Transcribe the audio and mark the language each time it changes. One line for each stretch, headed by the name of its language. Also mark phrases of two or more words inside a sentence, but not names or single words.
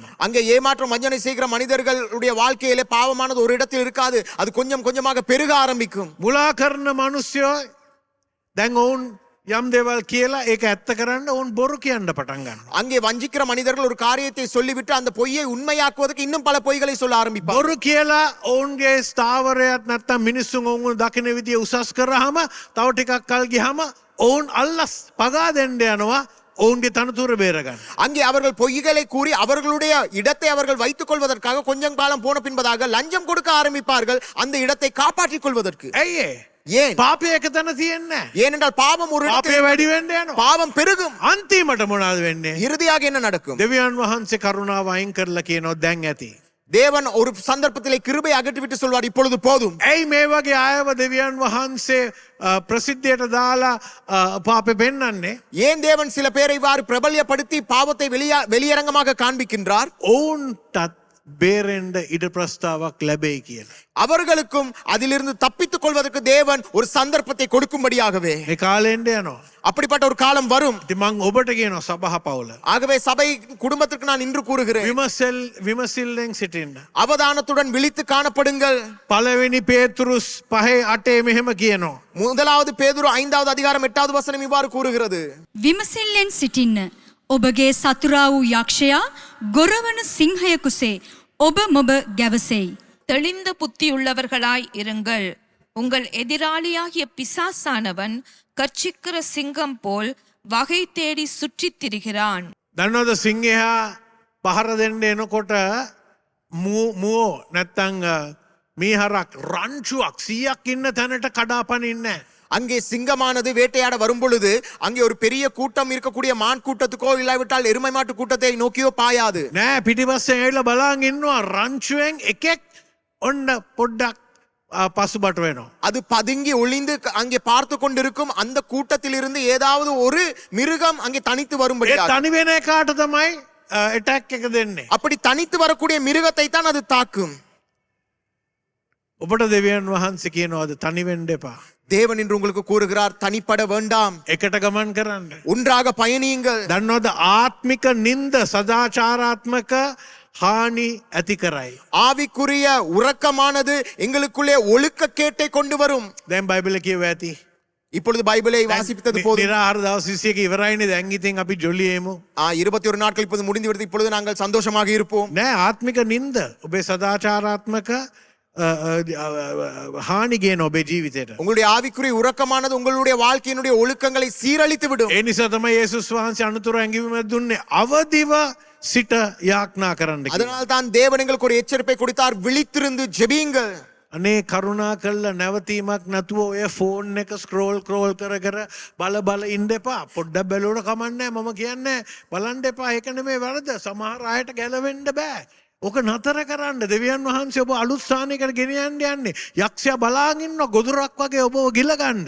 Tamil: அங்கே ஏமாற்றம் வஞ்சனை செய்கிற மனிதர்களுடைய வாழ்க்கையிலே பாவமானது ஒரு இடத்தில் இருக்காது. அது கொஞ்சம் கொஞ்சமாக பெருக ஆரம்பிக்கும்.
Sinhala: මුලා කරන මිනිස්සයෝ දැන් ඔවුන් යම් දේවල් කියලා ඒක ඇත්ත කරන්න ඔවුන් බොරු කියන්න පටන් ගන්නවා.
Tamil: அங்கே வஞ்சிக்கிற மனிதர்கள் ஒரு காரியத்தை சொல்லிவிட்டு அந்த பொய்யை உண்மையாக்குவதற்கு இன்னும் பல பொய்களை சொல்ல ஆரம்பிப்பார்.
Sinhala: බොරු කියලා ඔවුන්ගේ ස්ථාවරයක් නැත්තම් මිනිස්සුන් ඔවුන් දකින විදිය උසස් කරාම තව ටිකක් කල් ගියාම ඔවුන් අල්ලස් පගා දෙන්න යනවා. ඔවුන්ගේ තනතුර බේරගන්න.
Tamil: அங்கே அவர்கள் பொய்களை கூறி அவர்களுடைய இடத்தை அவர்கள் வைத்துக் கொள்வதற்காக கொஞ்சம் காலம் போன பின்பதாக லஞ்சம் கொடுக்க ஆரம்பிப்பார்கள் அந்த இடத்தை காப்பாற்றிக் கொள்வதற்கு.
Sinhala: ඇයි ඒ?
Tamil: ஏன்?
Sinhala: පාපය එක තැන තියෙන්නේ.
Tamil: ஏனென்றால் பாவம் ஒரு
Sinhala: පාපය
Tamil: இடத்தில்
Sinhala: වැඩි වෙන්න යනවා.
Tamil: பாவம் பெருகும்.
Sinhala: අන්තිමට මොනවද වෙන්නේ?
Tamil: இறுதியாக என்ன நடக்கும்?
Sinhala: දෙවියන් වහන්සේ කරුණාව අයින් කරලා කියනවා දැන් ඇති.
Tamil: தேவன் ஒரு சந்தர்ப்பத்திலே கிருபை அகற்றிவிட்டு சொல்வார் இப்பொழுது போதும்.
Sinhala: ඇයි මේ වගේ අයව දෙවියන් වහන්සේ ප්‍රසිද්ධියට දාලා පාපෙ පෙන්වන්නේ?
Tamil: ஏன் தேவன் சில பேரை இவ்வாறு பிரபல்யப்படுத்தி பாவத்தை வெளியரங்கமாக காண்பிக்கின்றார்?
Sinhala: ඔවුන්ටත් බේරෙන්ඩ ඉඩ ප්‍රස්ථාවක් ලැබෙයි කියලා.
Tamil: அவர்களுக்கும் அதிலிருந்து தப்பித்துக் கொள்வதற்கு தேவன் ஒரு சந்தர்ப்பத்தை கொடுக்கும்படியாகவே
Sinhala: මේ කාලෙන්ඩ යනවා.
Tamil: அப்படிப்பட்ட ஒரு காலம் வரும்.
Sinhala: ඉතින් මං ඔබට කියනවා සභහ පවුල.
Tamil: ஆகவே சபை குடும்பத்திற்கு நான் இன்று கூறுகிறேன்,
Sinhala: විමසිල්ලෙන් සිටින්න.
Tamil: அவதானத்துடன் விழித்து காணப்படுங்கள்.
Sinhala: පළවෙනි පේතුරුස් 5:8 මෙහෙම කියනවා.
Tamil: முதலாவது பேதுரு 5வது அதிகாரம் 8வது வசனம் இவ்வாறு கூறுகிறது.
Sinhala: විමසිල්ලෙන් සිටින්න. ඔබගේ සතුරා වූ යක්ෂයා ගොරවන සිංහයකුසේ ඔබ මොබ ගැවසෙයි.
Tamil: தெளிந்த புத்தியுள்ளவர்களாய் இருங்கள். உங்கள் எதிராளியாகிய பிசாசானவன் கர்ச்சிக்கிற சிங்கம் போல் வகை தேடி சுற்றித் திரிகிறான்.
Sinhala: දන්නවද සිංහයා පහර දෙන්න එනකොට මුවෝ නැත්තං මීහරක් රංචුවක් 100ක් ඉන්න තැනට කඩාපනින්නේ නැහැ.
Tamil: அங்கே சிங்கமானது வேட்டையாட வரும் பொழுது அங்கே ஒரு பெரிய கூட்டம் இருக்கக்கூடிய மான் கூட்டத்துக்கோ இல்லாவிட்டால் எருமை மாட்டு கூட்டத்தை நோக்கியோ பாயாது.
Sinhala: නෑ පිටිපස්සෙන් ඇවිල්ලා බලන් ඉන්නවා රංචුවෙන් එකෙක් ඔන්න පොඩ්ඩක් පසුබට වෙනවා.
Tamil: அது பதுங்கி ஒளிந்து அங்கே பார்த்து கொண்டிருக்கும் அந்த கூட்டத்தில் இருந்து ஏதாவது ஒரு மிருகம் அங்கே தனித்து
Sinhala: ඒ
Tamil: வரும்படியாக.
Sinhala: තනි වෙන එකාට තමයි ඇටැක් එක දෙන්නේ.
Tamil: அப்படி தனித்து வரக்கூடிய மிருகத்தை தான் அது தாக்கும்.
Sinhala: ඔබට දෙවියන් වහන්සේ කියනවාද තනි වෙන්න එපා.
Tamil: தேவன் என்று உங்களுக்கு கூறுகிறார், தனிப்பட வேண்டாம்,
Sinhala: එකට ගමන් කරන්න.
Tamil: ஒன்றாக பயணியுங்கள்.
Sinhala: දන්නවද ආත්මික නින්ද සදාචාරාත්මක හානි ඇති කරයි.
Tamil: ஆவிக்குரிய உறக்கமானது எங்களுக்குள்ளே ஒழுக்க கேட்டை கொண்டு வரும்.
Sinhala: දැන් බයිබල කියව ඇති.
Tamil: இப்பொழுது பைபிளை வாசித்தது போதும்.
Sinhala: නිරාහාර දවස් 21 ඉවරයිනේ. දැන් ඉතින් අපි ජොලියෙමු.
Tamil: 21 நாட்கள் இப்போது முடிந்து விடுது. இப்பொழுது நாங்கள் சந்தோஷமாக இருப்போம்.
Sinhala: නෑ ආත්මික නින්ද ඔබේ සදාචාරාත්මක හානි ගේන ඔබේ ජීවිතයට.
Tamil: உங்களுடைய ஆவிக்குரிய உறக்கமானது உங்களுடைய வாழ்க்கையினுடைய ஒழுக்கங்களை சீரழித்து விடும்.
Sinhala: ඒ නිසා තමයි යේසුස් වහන්සේ අනුතර ඇඟිවිම දුන්නේ අවදිව සිට යාඥා කරන්න කියලා.
Tamil: அதனால் தான் தேவன் எங்களுக்கு ஒரு எச்சரிப்பை கொடுத்தார், விழித்திருந்து ஜெபியுங்கள்.
Sinhala: අනේ කරුණා කළා නැවතීමක් නැතුව ඔය ෆෝන් එක ස්ක්‍රෝල් කර කර බල ඉන්න එපා. පොඩ්ඩක් බැලුවට කමන්නේ නැහැ. මම කියන්නේ බලන්න එපා. ඒක නෙමෙයි වැරද්ද. සමහර අයට ගැලවෙන්න බෑ. ඕක නතර කරන්න. දෙවියන් වහන්සේ ඔබ අලුත් ස්ථානයකට ගෙනියන්න යන්නේ. යක්ෂයා බලාගෙන ඉන්න ගොදුරක් වගේ ඔබව ගිල ගන්න.